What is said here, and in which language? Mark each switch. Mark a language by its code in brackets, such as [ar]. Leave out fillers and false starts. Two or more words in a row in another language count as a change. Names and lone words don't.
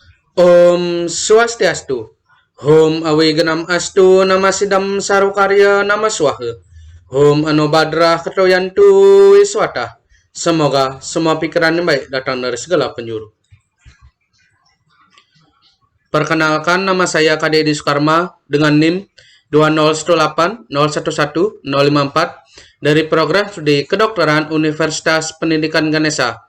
[sa] Om Swastiastu. Hom Awiganam Astu Nama Sidam Sarukarya Nama Swaha. Hom Anobadra Ketoyantu Wiswata. [id] Semoga semua pikiran yang baik datang dari segala penjuru. Perkenalkan, nama saya KDD Sukarma dengan NIM 20180111054 dari program studi kedokteran Universitas Pendidikan Ganesha.